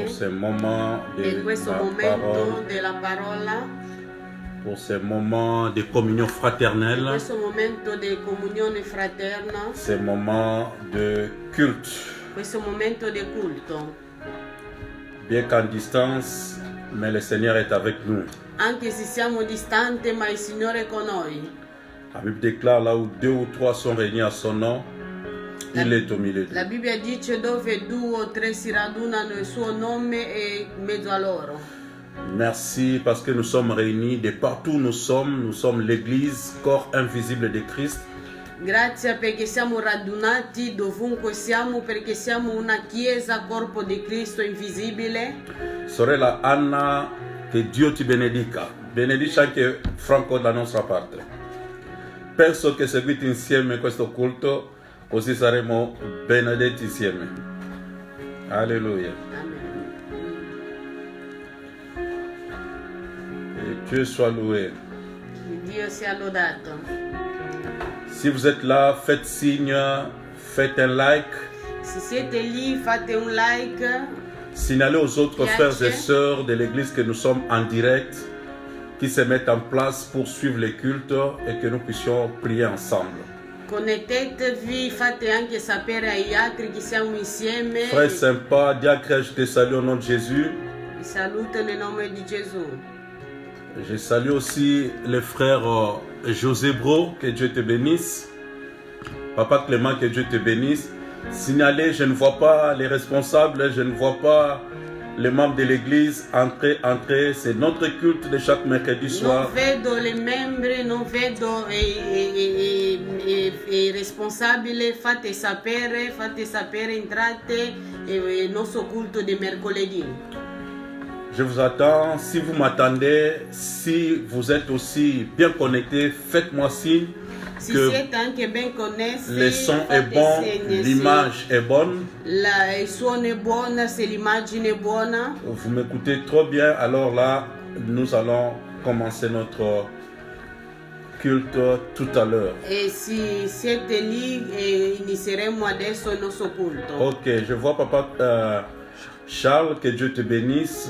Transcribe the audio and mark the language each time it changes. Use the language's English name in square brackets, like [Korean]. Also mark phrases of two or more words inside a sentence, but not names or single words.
[French] Pour ce moment [Italian] Per questo momento della parola. [French] Pour ce moment de communion fraternelle. [Italian] Questo momento di comunione fraterna. [French] Ce moment de culte. [Italian] Questo momento di culto. [French] Bien qu'en distance, mais le Seigneur est avec nous. [Italian] Anche se siamo distanti, ma il Signore è con noi. [French] La Bible déclare là où 2 ou 3 sont réunis à son nom, il est au milieu d'eux. [Italian] La Bibbia dice dove 2 o 3 si radunano il suo nome è in mezzo a loro. [French] Merci parce que nous sommes réunis de partout où nous sommes l'église, corps invisible de Christ. [Italian] Grazie perché siamo radunati dovunque siamo, perché siamo una chiesa, corpo di Cristo invisibile. Sorella Anna, che Dio ti benedica. Benedice anche Franco da nostra parte. Penso che seguite insieme questo culto, così saremo benedetti insieme. Alleluia. Amen. [French] Et Dieu soit loué. [Italian] Dio sia lodato. [French] Si vous êtes là, faites signe, faites un like. [Italian] Se siete lì, fate un like. [French] Signalez aux autres frères et sœurs de l'église que nous sommes en direct, qui se mettent en place pour suivre les cultes et que nous puissions prier ensemble. [Italian] Connettetevi, fate anche sapere agli altri che siamo insieme. [French] Frère sympa, diacre, je te salue au nom de Jésus. [Italian] Vi saluto nel nome di Gesù. [French] Je salue aussi le frère José Bro, que Dieu te bénisse. Papa Clément, que Dieu te bénisse. Signalez, je ne vois pas les responsables, je ne vois pas les membres de l'église. Entrez, c'est notre culte de chaque mercredi soir. [Italian] Non vedo le membri, non vedo i responsabili, fate sapere, entrate il nostro culto di mercoledì. [French] Je vous attends, si vous m'attendez, si vous êtes aussi bien connectés, faites-moi signe que [Italian] siete anche ben connessi, [French] le son est bon, l'image est bonne. [Italian] Il suono è buono, se l'immagine è buona. [French] Vous m'écoutez trop bien, alors là, nous allons commencer notre culte tout à l'heure. [Italian] E se siete lì, inizieremo adesso il nostro culto. [French] Ok, je vois papa Charles, que Dieu te bénisse.